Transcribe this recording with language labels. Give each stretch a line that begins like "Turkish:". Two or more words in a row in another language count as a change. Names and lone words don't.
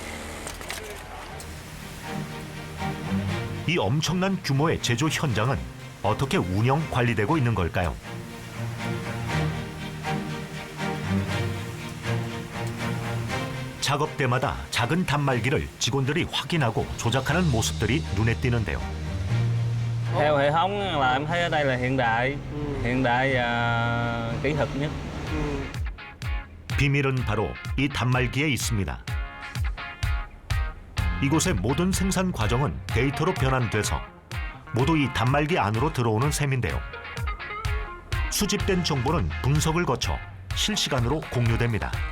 Korean: 이 엄청난 규모의 제조 현장은 어떻게 운영 관리되고 있는 걸까요? 작업 때마다 작은 단말기를 직원들이 확인하고 조작하는 모습들이 눈에 띄는데요.
Vietnamese: Theo hệ thống là em thấy ở đây là hiện đại và kỹ thuật nhất.
Korean: 비밀은 바로 이 단말기에 있습니다. 이곳의 모든 생산 과정은 데이터로 변환돼서 모두 이 단말기 안으로 들어오는 셈인데요. 수집된 정보는 분석을 거쳐 실시간으로 공유됩니다.